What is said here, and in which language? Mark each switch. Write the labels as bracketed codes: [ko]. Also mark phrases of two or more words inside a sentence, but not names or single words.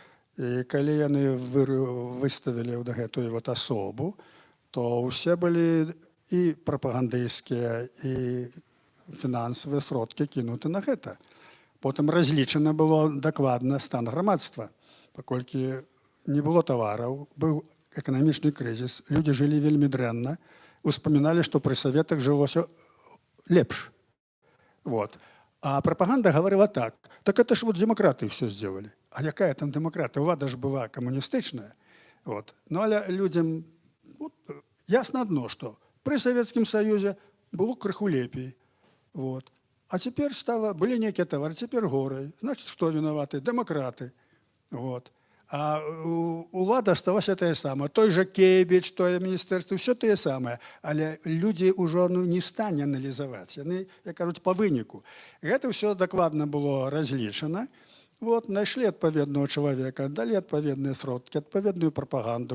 [be] І калі яны выставілі гэтую вот асобу, то ўсе былі і прапагандысцкія, і фінансавыя сродкі кінуты на гэта. Потым разлічана было дакладна стан грамадства, паколькі не было тавараў, быў эканамічны крызіс, людзі жылі вельмі дрэнна, успаміналі, што пры саветах жылося лепш. Вот. [ru] А пропаганда говорила так это ж вот демократы все сделали. А какая там демократия? Влада ж была коммунистичная. Вот. [be] Ну, але людям вот, [ru] ясно одно, что при Советском Союзе было [be] крыху лепей. [ru] Вот. А теперь были некие товары, теперь горы. Значит, кто виноваты? Демократы. Вот. [be] А улада осталася тая самая. Той же Кебіч, тое міністэрства, все тое самае. Але людзі ўжо не в стане аналізаваць. Яны, як кажуць, па выніку. Гэта ўсё дакладна было разлічана. Вот, знайшлі адпаведнага чалавека, далі адпаведныя сродкі, адпаведную прапаганду.